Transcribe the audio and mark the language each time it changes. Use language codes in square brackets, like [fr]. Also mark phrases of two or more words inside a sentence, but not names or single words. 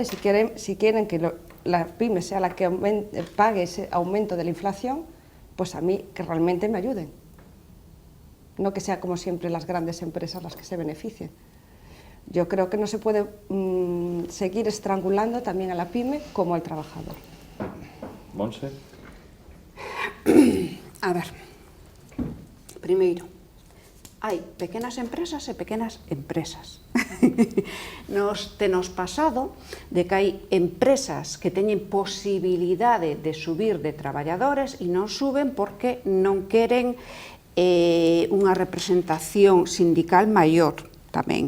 [es] Si quieren que la pyme sea la que pague ese aumento de la inflación, pues a mí que realmente me ayuden. No que sea como siempre las grandes empresas las que se beneficien. Yo creo que no se puede seguir estrangulando también a la pyme como al trabajador. Montse. [gl] A ver, primeiro, hai pequenas empresas e pequenas empresas. Nos pasado de que hai empresas que teñen posibilidade de subir de traballadores e non suben porque non queren unha representación sindical maior tamén.